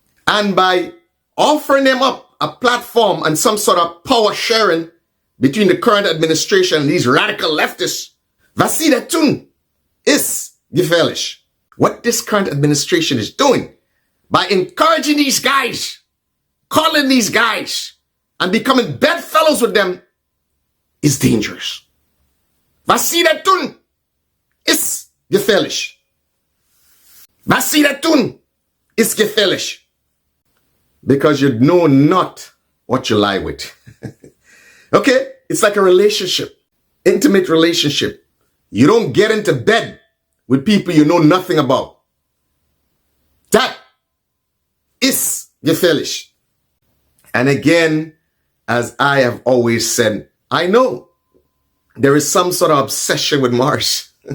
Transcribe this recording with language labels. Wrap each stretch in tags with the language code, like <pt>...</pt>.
<en>And by offering them up a platform and some sort of power sharing between the current administration and these radical leftists,</en> <de>was sie da tun, ist gefährlich.</de> <en>What this current administration is doing by encouraging these guys, calling these guys, and becoming bedfellows with them is dangerous.</en> <de>Was sie da tun, ist gefährlich. Was sie da tun, ist gefährlich.</de> <en>Because you know not what you lie with. Okay? It's like a relationship, intimate relationship. You don't get into bed with people you know nothing about. That is gefährlich. And again, as I have always said, I know there is some sort of obsession with Marsh.</en>